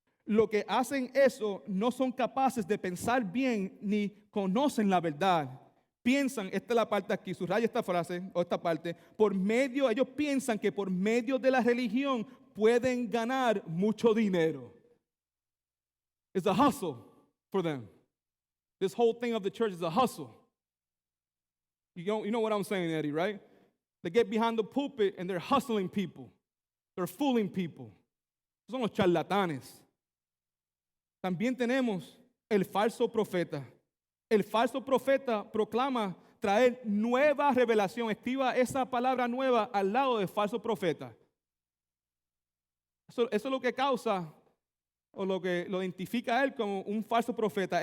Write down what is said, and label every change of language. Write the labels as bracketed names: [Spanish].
[Spanish] Los que hacen eso no son capaces de pensar bien ni conocen la verdad. Piensan, esta es la parte aquí, subraya esta frase o esta parte, ellos piensan que por medio de la religión pueden ganar mucho dinero. [English] It's a hustle for them. This whole thing of the church is a hustle. You know what I'm saying, Eddie, right? They get behind the pulpit and they're hustling people. They're fooling people. [Spanish] Son los charlatanes. También tenemos el falso profeta. El falso profeta proclama traer nueva revelación. Escriba esa palabra nueva al lado del falso profeta. Eso es lo que causa o lo que lo identifica a él como un falso profeta.